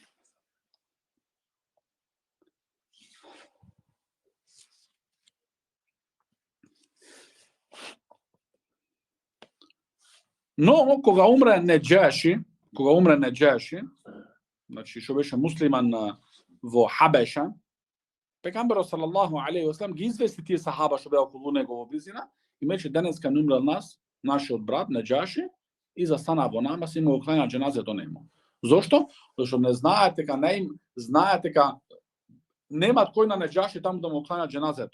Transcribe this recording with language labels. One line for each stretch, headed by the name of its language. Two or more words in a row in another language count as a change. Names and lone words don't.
Macedonian: Но, кога умре Неџаши, значи, што беше муслиман во Хабеша, пегамберот
Arabic: صلى الله عليه وسلم
Macedonian: ги извести тие сахаба што беа околу него во близина и мече денеска умрел нашиот брат Неџаши и застана во намаз и му клања џеназето нему. Зошто? Зашто не знаат дека немат кој на Неџаши таму да му клања џеназето.